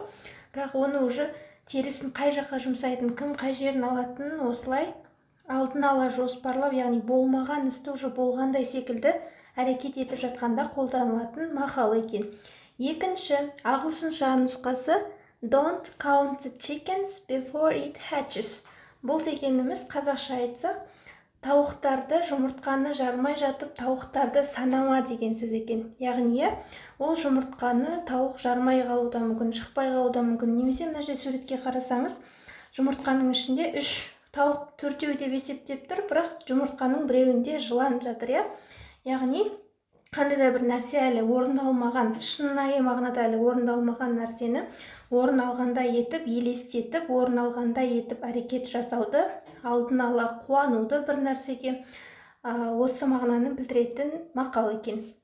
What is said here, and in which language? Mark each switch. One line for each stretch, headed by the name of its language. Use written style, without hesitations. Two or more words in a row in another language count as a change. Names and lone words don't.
Kazakh: Бірақ оны уже терісін қай жаққа жұмсайтын, кім қай жерін алатынын осылай алдын ала жоспарлап, яғни болмаған істі уже болғандай секілді әрекет етіп жатқанда қолданылатын мақал екен. Екінші, ағылшынша нұсқасы
English: Don't count the chickens before it hatches.
Kazakh: Бұл дегеніміз қазақша айтсақ, тауықтарды, жұмыртқаны жармай жатып, тауықтарды санама деген сөз екен. Яғни, ол жұмыртқаны тауық жармай қалуда мүмкін, шықпай қалуда мүмкін. Немесе мына жерде суретке қарасаңыз, жұмыртқаның ішінде 3 тауық, 4-еу деп есептеп тұр, бірақ жұмыртқаның біреуінде жылан жатыр, Яғни, қандай да бір нәрсе әлі орындалмаған, шынайы мағынада әлі орындалмаған нәрсені орын алғандай етіп, елестетіп, орын алғандай етіп әрекет жасауды, алдын ала қуануды бір нәрсеге, осы мағынаны білдіретін мақал екен.